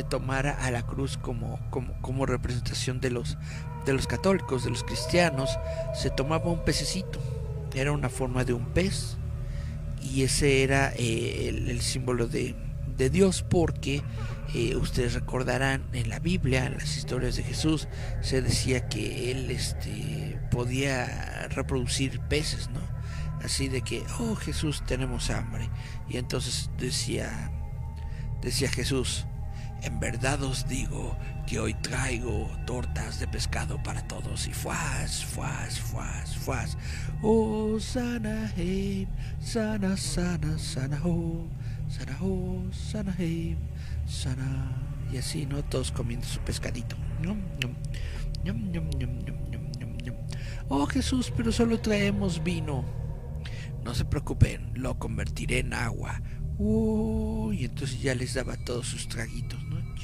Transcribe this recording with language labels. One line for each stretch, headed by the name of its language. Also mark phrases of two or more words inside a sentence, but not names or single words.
Spanish: tomara a la cruz como representación de los católicos, de los cristianos, se tomaba un pececito, era una forma de un pez, y ese era el símbolo de Dios, porque ustedes recordarán en la Biblia, en las historias de Jesús, se decía que él podía reproducir peces, ¿no? Así de que, oh Jesús, tenemos hambre. Y entonces decía Jesús, en verdad os digo que hoy traigo tortas de pescado para todos. Y fuas, fuas, fuas, fuas. Oh, sana, hey, sana, sana, sana, oh, sana, oh, sana, hey, sana. Y así, ¿no? Todos comiendo su pescadito. Ñom, ñom, ñom, ñom, ñom, ñom, ñom, ñom. Oh Jesús, pero solo traemos vino. No se preocupen, lo convertiré en agua. Y entonces ya les daba todos sus traguitos, ¿no?